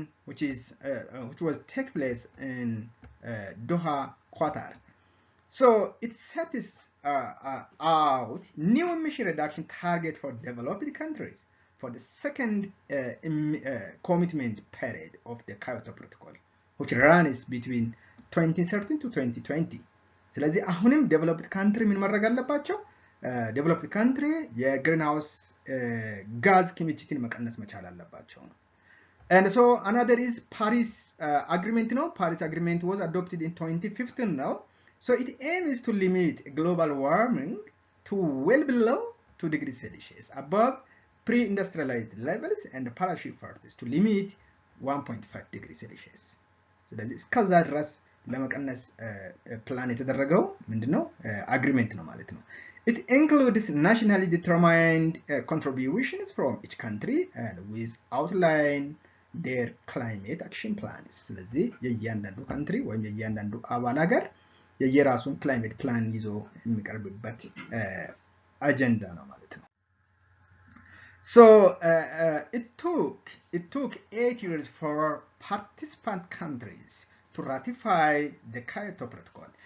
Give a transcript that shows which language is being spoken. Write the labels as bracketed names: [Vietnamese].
[English] which was take place in Doha Qatar so it sets out new emission reduction target for developed countries for the second commitment period of the Kyoto Protocol, which runs between 2013 to 2020. [Amharic] ስለዚህ አሁንም developed country ምን ማድረግ አለባቸው? developed country የግሪንሃውስ ጋዝ ክምችትን መቀነስ መቻል አለባቸው ነው። [English] And so another is Paris agreement [Amharic] ነው. [English] Paris agreement was adopted in 2015 now. So it aims to limit global warming to well below 2 degrees Celsius above pre-industrialized levels and Paris efforts to limit 1.5 degrees Celsius. [Amharic] ስለዚህ እስከዛ ድረስ ለመቀነስ ፕላን የተደረገው ምንድነው አግሪመንት ነው ማለት ነው [English] It includes nationally determined contributions from each country and with outline their climate action plans. [Amharic] ስለዚህ የእያንዳንዱ ካንትሪ ወይም የእያንዳንዱ አባል ሀገር የየራሱን ክላይሜት ፕላን ይዞ የሚቀርብበት አጀንዳ ነው ማለት ነው [English] So it took 8 years for participant countries to ratify the Kyoto Protocol.